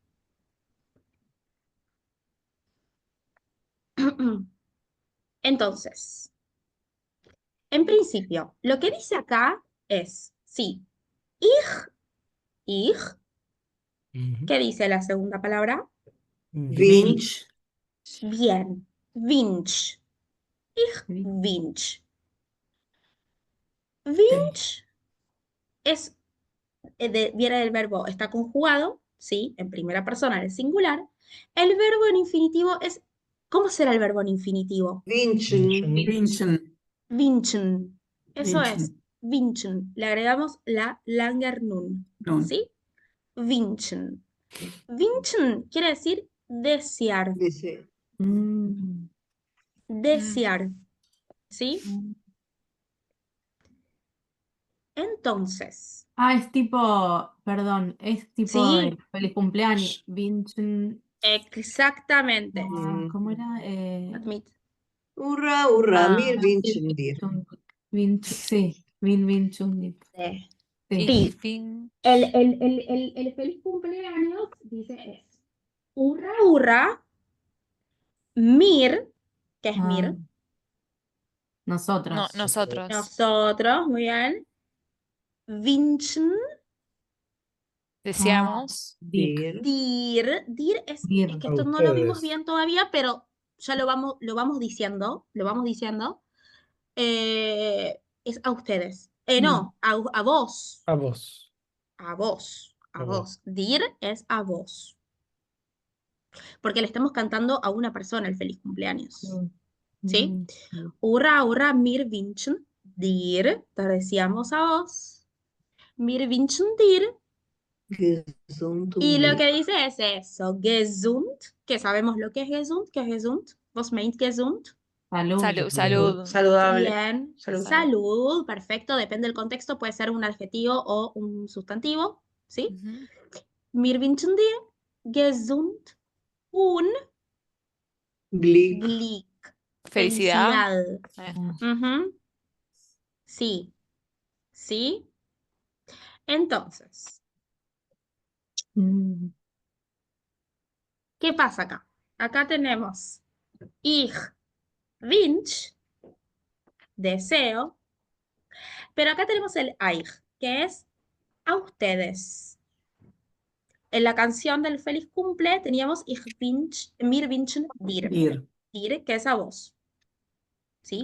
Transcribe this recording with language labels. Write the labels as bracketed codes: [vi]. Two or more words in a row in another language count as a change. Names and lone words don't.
[es] Entonces, en principio, lo que dice acá es, sí, ich, ¿qué dice la segunda palabra? Wünsch. Bien, Wunsch. [yi] איך ווינטש. [es] Wünsch es, viene del verbo, está conjugado, ¿sí? En primera persona, en el singular. El verbo en infinitivo es, ¿cómo será el verbo en infinitivo? Wünschen. Wünschen. Wünschen. Eso es, Wünschen. wünschen. Le agregamos la [yi] לאַנגער נון, [es] Nun. ¿sí? Wünschen. Wünschen quiere decir desear, Dice, Mm. desear, ¿sí? Mm. Entonces, Ah, es tipo, perdón, es tipo sí, feliz cumpleaños. Vincent, exactamente. ¿cómo era? Admit. hurra, hurra, Ah, [yi] מיר ווינטשן דיר. [es] Sí, Vincent. Sí. Sí. Sí. Fin. El feliz cumpleaños dice es [yi] הורא, הורא, מיר, [es] que es Ah, mir, No, nosotros. nosotros. nosotros, muy bien. Wünschen, Deseamos. Dir. dir es Dir. que A esto no lo vimos ustedes. bien todavía, pero ya lo vamos diciendo, es a ustedes. No, a vos, A vos. a vos, a A vos. vos. Dir es a vos, porque le estamos cantando a una persona el feliz cumpleaños. ¿Sí? [yi] הורא, הורא, מיר ווינטשן דיר, [es] te deseamos a vos. [yi] מיר ווינטשן דיר. [es] Gesund Y und lo que dice es eso, gesund, que sabemos lo que es gesund. [yi] וואָס מיינט געזונט? [es] Salud. Salud. Saludable. Bien, Salud. salud, perfecto, depende del contexto, puede ser un adjetivo o un sustantivo, ¿sí? Ujú. [yi] מיר ווינטשן דיר געזונט און [es] Glück. Glück, Felicidad. felicidad. Ujú. Sí, sí. Entonces, Mm. ¿qué pasa acá? Acá tenemos [yi] איך ווינטש, [es] deseo, pero acá tenemos el euch, que es a ustedes. En la canción del feliz cumple teníamos [yi] איך ווינטש, מיר ווינטשן דיר, [es] Dir. dir, que es a vos. ¿Sí?